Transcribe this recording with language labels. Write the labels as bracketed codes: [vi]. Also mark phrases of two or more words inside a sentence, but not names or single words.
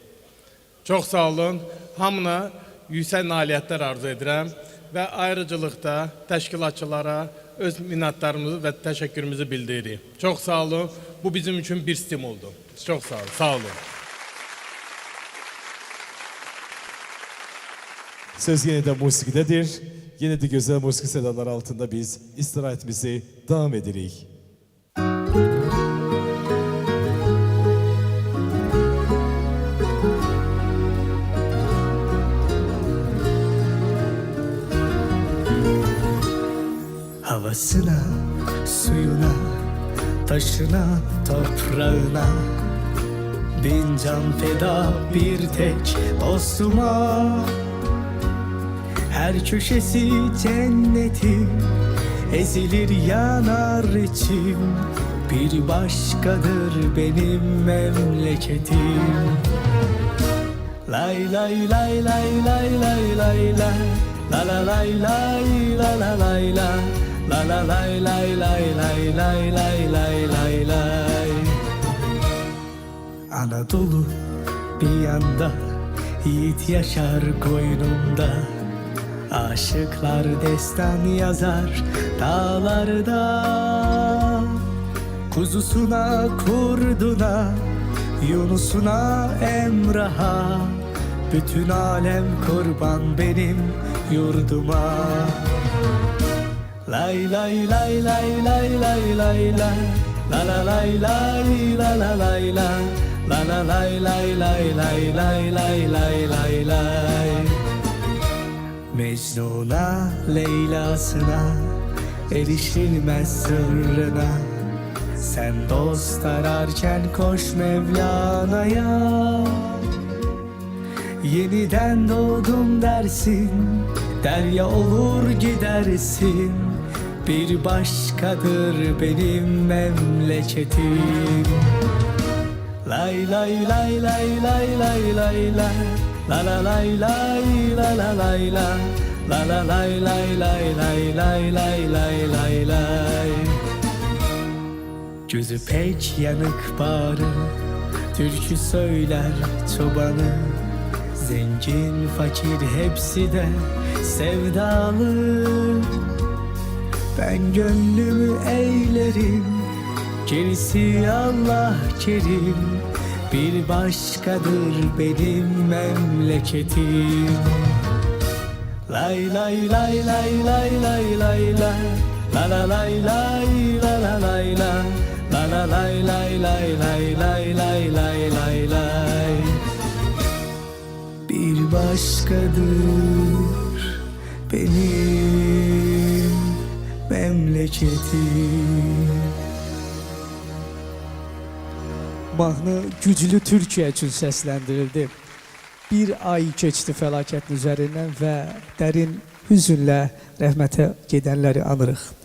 [az] Çox sağ olun, hamına yüksək nailiyyətlər arzu edirəm və ayrıcılıqda təşkilatçılara öz minnətdarımızı və təşəkkürümüzü bildiririk. Çox sağ olun, bu bizim üçün bir stimuldur. Çox sağ olun, sağ olun. Söz yenə də musiqidədir. Yenə də gözəl musiqi sədaları altında biz istirahətimizi davam edirik. [tr] Havasına, suyuna, taşına, toprağına bin can feda bir tek dostuma. Her köşesi cennetim, ezilir yanar içim. Bir başkadır benim memleketim. Lay lay lay lay lay lay lay lay. La la lay lay la la lay la. La la lay lay lay lay lay lay lay lay lay. Anadolu bir yanda, yiğit yaşar koynunda. Aşıklar destan yazar dağlarda. Kuzusuna, kurduna, Yunusuna, Emrah'a. Bütün alem kurban benim yurduma. Lay lay lay lay lay lay lay lay. La la lay lay la la lay la. La la lay lay lay lay lay lay lay lay lay. Mecnun'a, Leyla'sına erişilmez sırrına. Sen dost ararken koş Mevlana'ya. Yeniden doğdum dersin, derya olur gidersin. Bir başkadır benim memleketim. Lay lay lay lay lay lay lay lay. La la lay lay la la lay la. La la lay lay lay lay lay lay lay lay lay. Gözü pek yanık bağrı, türkü söyler çobanı. Zengin fakir hepsi de sevdalı. Ben gönlümü eğlerim, gerisi Allah kerim. Bir başkadır benim memleketim. Lay lay lay lay lay lay lay lay. La la lay lay la la lay la. La la lay lay lay lay lay lay lay lay lay. Bir başkadır benim memleketim. [az] Mahnı güclü Türkiyə üçün səsləndirildi. Bir ay keçdi fəlakətin üzərindən və dərin hüzünlə rəhmətə gedənləri anırıq.